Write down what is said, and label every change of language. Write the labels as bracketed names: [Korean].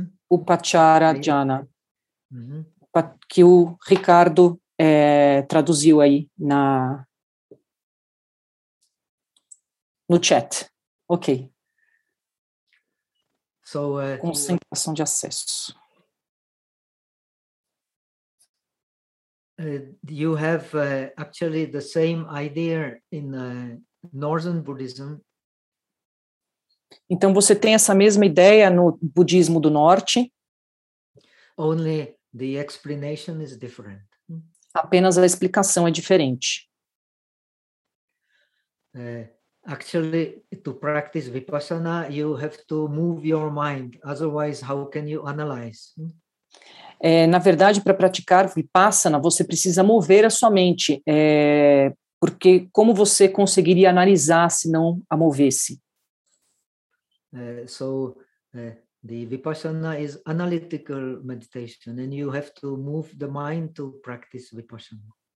[Portuguese] Upachara dhyana. Que o Ricardo traduziu aí no chat. Ok. [English] So, [Portuguese] concentração de acessos. [English] You have actually the same idea in Northern Buddhism. [Portuguese] Então você tem essa mesma ideia no budismo do norte. [English] Only the explanation is different. [Portuguese] Apenas a explicação é diferente. [English] Actually, to practice vipassana, you have to move your mind. Otherwise, how can you analyze? [Portuguese] Na verdade, para praticar vipassana, você precisa mover a sua mente. Porque como você conseguiria analisar se não a movesse? [English] The vipassana is analytical meditation, and you have to move the mind to practice vipassana.